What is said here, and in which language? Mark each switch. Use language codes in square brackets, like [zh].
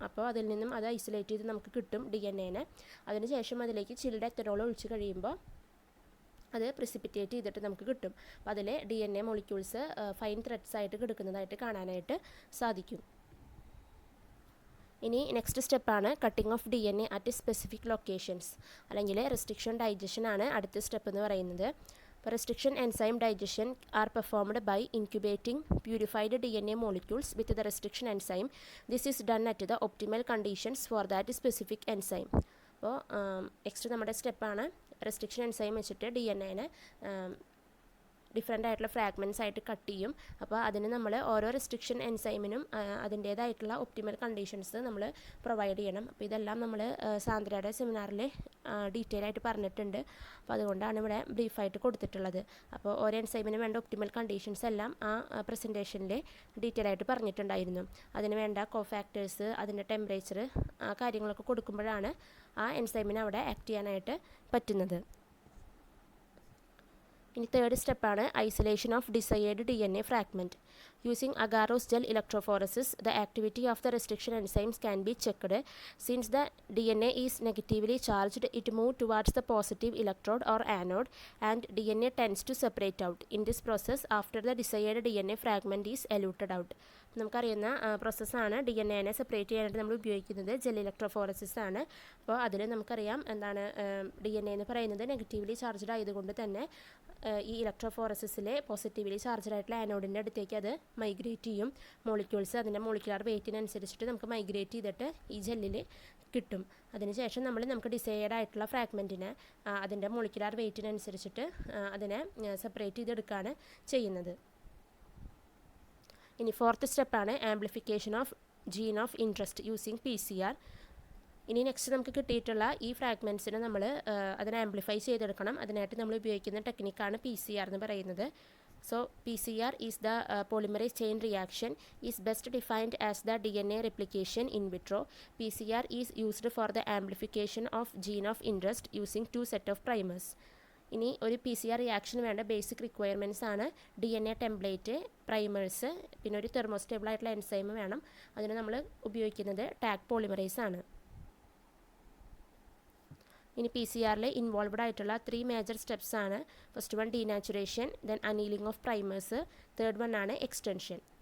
[ml] അപ്പോൾ അതിൽ നിന്നും അത് ഐസൊലേറ്റ് ചെയ്ത് നമുക്ക് കിട്ടും DNAനെ. അതിനുശേഷം അതിലേക്ക് ചിൽഡ് എത്തനോൾ ഒഴിച്ച് കഴിയുമ്പോൾ അത് പ്രിസിപ്പിറ്റേറ്റ് ചെയ്തിട്ട് നമുക്ക് കിട്ടും. അപ്പോൾ അതിൽ DNA മോളിക്യൂൾസ് ഫൈൻ ത്രെഡ്സ് ആയിട്ട് കിടക്കുന്നതായിട്ട് കാണാനായിട്ട് സാധിക്കും. ഇനി നെക്സ്റ്റ് സ്റ്റെപ്പാണ് [en] cutting of DNA at specific locations, [ml] അല്ലെങ്കിൽ റെസ്ട്രിക്ഷൻ ഡൈജഷൻ ആണ് അടുത്ത സ്റ്റെപ്പ് എന്ന് പറയുന്നത്. [en] Restriction enzyme digestion are performed by incubating purified DNA molecules with the restriction enzyme. This is done at the optimal conditions for that specific enzyme. [ml] അപ്പോൾ next നമ്മുടെ സ്റ്റെപ്പാണ് restriction enzyme വെച്ചിട്ട് DNA different ആയിട്ടുള്ള fragments ആയിട്ട് cut ചെയ്യും. അപ്പോൾ അതിന് നമ്മൾ ഓരോ റെസ്ട്രിക്ഷൻ എൻസൈമിനും അതിൻ്റേതായിട്ടുള്ള ഒപ്റ്റിമൽ കണ്ടീഷൻസ് നമ്മൾ പ്രൊവൈഡ് ചെയ്യണം. അപ്പോൾ ഇതെല്ലാം നമ്മൾ സാന്ദ്രയുടെ സെമിനാറിൽ ഡീറ്റെയിൽ ആയിട്ട് പറഞ്ഞിട്ടുണ്ട്. അപ്പോൾ അതുകൊണ്ടാണ് ഇവിടെ ബ്രീഫായിട്ട് കൊടുത്തിട്ടുള്ളത്. അപ്പോൾ ഓരോ എൻസൈമിന് വേണ്ട ഒപ്റ്റിമൽ കണ്ടീഷൻസ് എല്ലാം ആ പ്രസൻറ്റേഷനിൽ ഡീറ്റെയിൽ ആയിട്ട് പറഞ്ഞിട്ടുണ്ടായിരുന്നു. അതിന് വേണ്ട കോഫാക്ടേഴ്സ്, അതിൻ്റെ ടെമ്പറേച്ചർ, ആ കാര്യങ്ങളൊക്കെ കൊടുക്കുമ്പോഴാണ് ആ എൻസൈമിന് അവിടെ ആക്ട് ചെയ്യാനായിട്ട് പറ്റുന്നത്. ഇനി തേർഡ് സ്റ്റെപ്പാണ് [en] Isolation of desired DNA fragment. Using agarose gel electrophoresis, the activity of the restriction enzymes can be checked. Since the DNA is negatively charged, it moves towards the positive electrode or anode, and DNA tends to separate out. In this process, after the desired DNA fragment is eluted out. [ml] നമുക്കറിയുന്ന പ്രോസസ്സാണ് DNA separate ചെയ്യാനായിട്ട് നമ്മൾ ഉപയോഗിക്കുന്നത് gel electrophoresis ആണ്. അപ്പോൾ അതിൽ നമുക്കറിയാം എന്താണ് DNA എന്ന് പറയുന്നത് നെഗറ്റീവ്ലി ചാർജ്ഡ് ആയതുകൊണ്ട് തന്നെ ഈ ഇലക്ട്രോഫോറസിസിലെ പോസിറ്റീവ്ലി ചാർജ്ഡ് ആയിട്ടുള്ള ആനോഡിൻ്റെ അടുത്തേക്ക് അത് മൈഗ്രേറ്റ് ചെയ്യും. മോളിക്യൂൾസ് അതിൻ്റെ മോളിക്കുലാർ വെയ്റ്റിനനുസരിച്ചിട്ട് നമുക്ക് മൈഗ്രേറ്റ് ചെയ്തിട്ട് ഈ ജെല്ലിൽ കിട്ടും. അതിനുശേഷം നമുക്ക് ഡിസൈഡ് ആയിട്ടുള്ള ഫ്രാഗ്മെൻറ്റിനെ അതിൻ്റെ മോളിക്കുലാർ വെയ്റ്റിനനുസരിച്ചിട്ട് അതിനെ സെപ്പറേറ്റ് ചെയ്തെടുക്കുകയാണ് ചെയ്യുന്നത്. ഇനി ഫോർത്ത് സ്റ്റെപ്പാണ് [en] Amplification of gene of interest using PCR. [ml] ഇനി നെക്സ്റ്റ് നമുക്ക് കിട്ടിയിട്ടുള്ള ഈ ഫ്രാഗ്മെൻറ്റ്സിനെ നമ്മൾ അതിനെ ആംപ്ലിഫൈ ചെയ്തെടുക്കണം. അതിനായിട്ട് നമ്മൾ ഉപയോഗിക്കുന്ന ടെക്നിക്കാണ് PCR എന്ന് പറയുന്നത്. [en] So PCR is the polymerase chain reaction is best defined as the DNA replication in vitro. PCR is used for the amplification of gene of interest using two set of primers. [ml] ഇനി ഒരു PCR റിയാക്ഷന് വേണ്ട basic requirements ആണ് DNA template, primers, പിന്നെ ഒരു thermostable ആയിട്ടുള്ള enzyme വേണം. അതിന് നമ്മൾ ഉപയോഗിക്കുന്നത് ടാഗ് പോളിമറേസ് ആണ്. ഇനി PCR ഇൻവോൾവ്ഡ് ആയിട്ടുള്ള 3 മേജർ സ്റ്റെപ്സ് ആണ്. First one denaturation, then annealing of primers, third one ആണ് എക്സ്റ്റൻഷൻ.